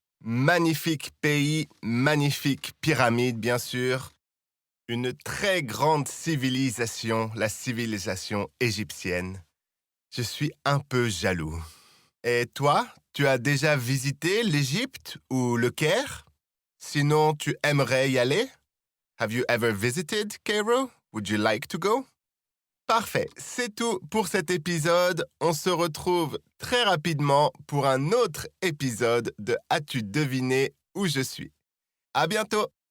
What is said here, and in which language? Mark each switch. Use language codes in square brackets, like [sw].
[fr] Magnifique pays, magnifique pyramide, bien sûr. Une très grande civilisation, la civilisation égyptienne. Je suis un peu jaloux. Et toi, tu as déjà visité l'Égypte ou le Caire? Sinon, tu aimerais y aller? [en] Have you ever visited Cairo? Would you like to go? [fr] Parfait, c'est tout pour cet épisode. On se retrouve très rapidement pour un autre épisode de As-tu deviné où je suis? À bientôt!